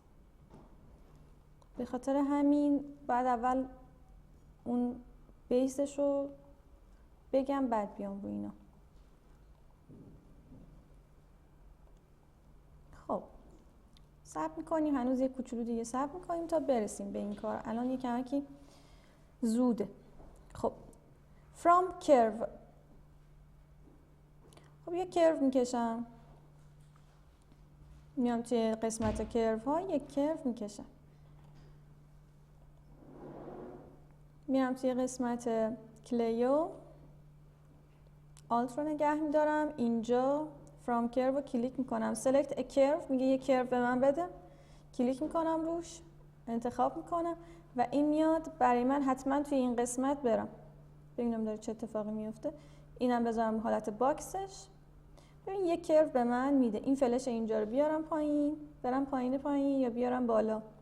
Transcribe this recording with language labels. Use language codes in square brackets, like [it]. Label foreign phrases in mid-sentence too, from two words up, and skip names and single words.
[fa] به خاطر همین بعد اول اون بیسش رو بگم بعد بیام رو اینا. خب صبر میکنیم، هنوز یه کوچولو دیگه صبر میکنیم تا برسیم به این کار. الان یه کمکی زوده. خب [en] from curve. [fa] خب یه کرو میکشم، میام توی قسمت کرو ها یک کرو میکشم، میام توی قسمت کلیو آلت رو نگه میدارم، اینجا [en] from curve [fa] رو کلیک میکنم، [en] select a curve [fa] میگه یه کرو به من بده، کلیک میکنم روش، انتخاب میکنم و این میاد برای من حتما توی این قسمت برم ببینم داره چه اتفاقی میفته. اینم بذارم حالت باکسش. ببین یک کرو به من میده. این فلش اینجا رو بیارم پایین، برم پایین یا بیارم بالا.